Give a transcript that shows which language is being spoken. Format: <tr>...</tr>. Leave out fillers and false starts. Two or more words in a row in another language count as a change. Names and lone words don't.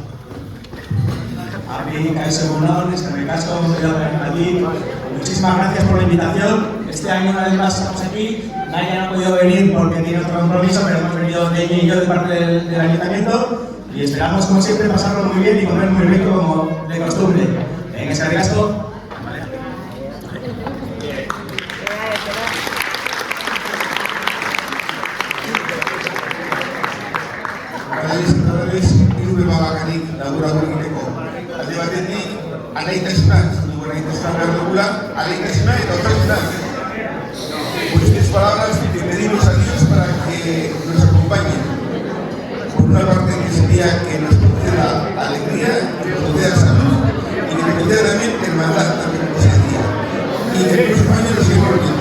<es>A mí,</es> <eu>Caixo Egunon, eskerrik asko,</eu> <es>aquí. Muchísimas gracias por la invitación. Este año una vez más estamos aquí. Naya no ha podido venir porque tiene otro compromiso, pero hemos venido ella y yo de parte del ayuntamiento y esperamos, como siempre, pasarlo muy bien y comer muy rico como de costumbre. Venga,</es> <eu>eskerrik asko. Alde batetik, alaitasuna behar dugula, alaitasuna eta otasuna.</eu> <es>Por estas palabras te pedimos a Dios para que nos acompañe. Por una parte que sería que nos conceda alegría, que nos conceda salud y que nos conceda también hermandad, también como se decía. Y que el próximo año nos sigamos viendo.</es>